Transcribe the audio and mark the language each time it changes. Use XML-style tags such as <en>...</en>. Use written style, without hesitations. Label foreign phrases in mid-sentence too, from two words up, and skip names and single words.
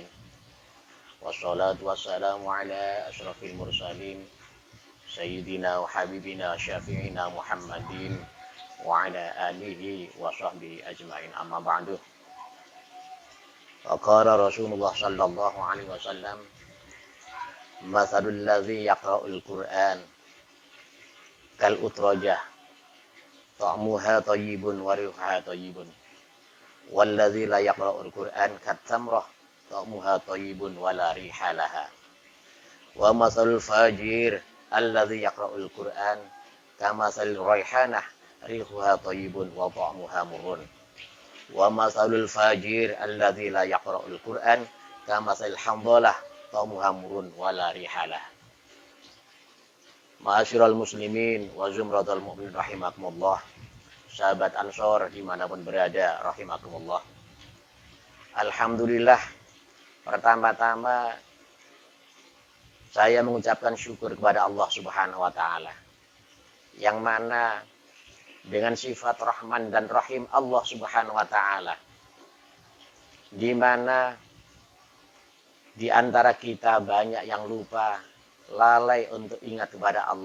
<ar>والصلاة والسلام على أشرف المرسلين سيدنا وحبيبنا شفيعنا محمد وعلى آله وصحبه أجمعين أما بعد. وقال رسول الله صلى الله عليه وسلم مثل الذي يقرأ القرآن كالأترجة طعمها طيب وريحها طيب والذي لا يقرأ القرآن كالتمرة طعمها طيب ولا ريح لها ومثل الفاجر الذي يقرأ القرآن كمثل الريحانة ريحها طيب وطعمها مر ومثل الفاجر الذي لا يقرأ القرآن كمثل الحمدلة طعمها مر ولا ريح لها. معاشر المسلمين وزمرة المؤمنين رحمكم الله.</ar> <id>Sahabat Ansor dimanapun berada rahimakumullah. Alhamdulillah, pertama-tama saya mengucapkan syukur kepada Allah</id> <ar>سبحانه وتعالى,</ar> <id>yang mana dengan sifat Rahman dan Rahim Allah</id> <ar>سبحانه وتعالى,</ar> <id>di mana di antara kita banyak yang lupa, lalai untuk ingat kepada Allah.</id>